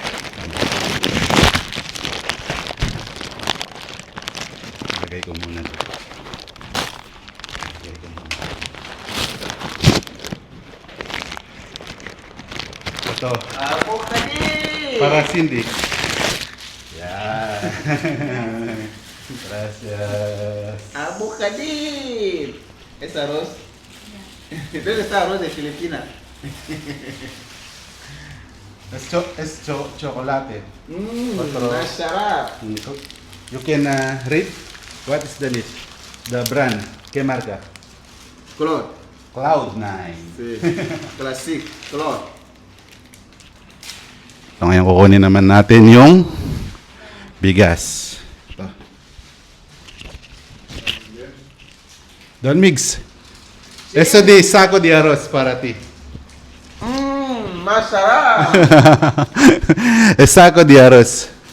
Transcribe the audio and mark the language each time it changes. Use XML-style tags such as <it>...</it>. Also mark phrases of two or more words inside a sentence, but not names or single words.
<tl>Lagay ko muna dito. Lagay ko muna. Ito. Para Cindy. Yan.</tl> <es>Gracias. Abocadil. ¿Es arroz? ¿Dónde está arroz de Filipinas? Es chocolate. Otro.</es> <tl>Masarap.</tl> <en>You can read what is the name? The brand.</en> <es>¿Qué marca? Color. Cloud9. Sí. Classic. Color.</es> <tl>So, ngayon kukunin naman natin yung bigas. Ito. Don Migs.</tl> <es>Eso de saco de arroz para ti.</es> <tl>Masarap.</tl> <es>Es saco de arroz.</es>